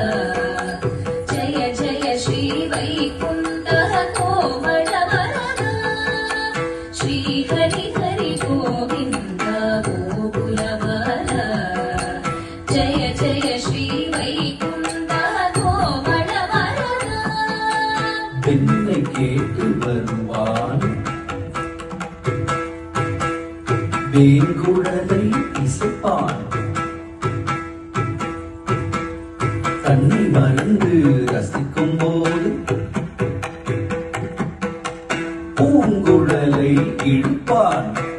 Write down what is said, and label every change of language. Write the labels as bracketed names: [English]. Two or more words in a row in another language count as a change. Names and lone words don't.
[Sanskrit] जय जय श्री वैकुंठ कोमलवरदा श्री हरि हरि गोविंद गोकुलबाला जय जय श्री वैकुंठ कोमलवरदा [Tamil] பெண்ணை கேட்டு வருவான் வேங்குழலை இசைப்பான் தன்னை மறந்து ரசிக்கும் போது பூங்குழலை இழுப்பான்